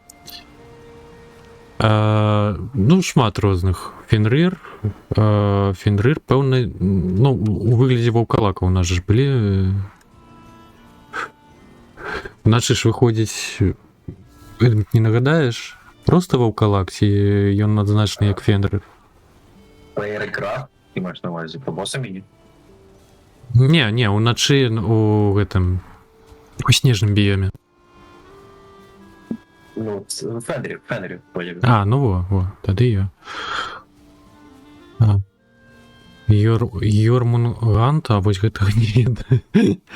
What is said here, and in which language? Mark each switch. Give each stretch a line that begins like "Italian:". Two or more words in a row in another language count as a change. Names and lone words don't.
Belarusian: Ну, шмат розных. Фенрир, пэўна, ну, у выглядзе ваўкалака у нас ж былі. Наче ж выходзіць, не нагадаеш, просто ваўкалак, ці ён адзначны як Фенрир?
Ukrainian: Плеєр-крафт, ти маєш на увазі по босамі?
Belarusian: Не, уначы у гэтым, у снежным біёме. Ну, Фенрир. Ну во, тады я. Йормунгант, а вось гэтага не ведаю.